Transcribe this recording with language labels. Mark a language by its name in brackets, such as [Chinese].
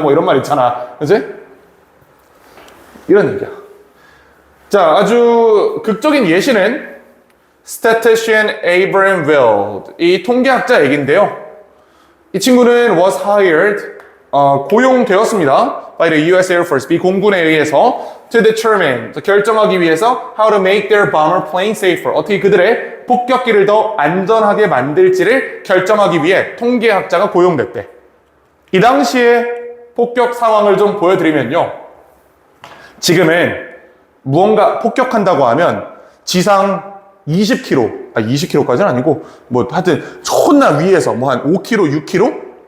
[Korean] 뭐 이런 말 있잖아. 그렇지? 이런 얘기야. 자, 아주 극적인 예시는 Statistician Abraham Wild. 이 통계학자 얘기인데요. 이 친구는 [English] was hired, [Korean] 고용되었습니다. [English] by the US Air Force, [Korean] 미 공군에 의해서 [English] to determine, [Korean] 결정하기 위해서 [English] how to make their bomber plane safer. [Korean] 어떻게 그들의 폭격기를 더 안전하게 만들지를 결정하기 위해 통계학자가 고용됐대. 이 당시에 폭격 상황을 좀 보여드리면요. 지금은 무언가 폭격한다고 하면 지상 20km, 20km까지는 아니고 뭐 하여튼 존나 위에서 뭐 한 5km, 6km?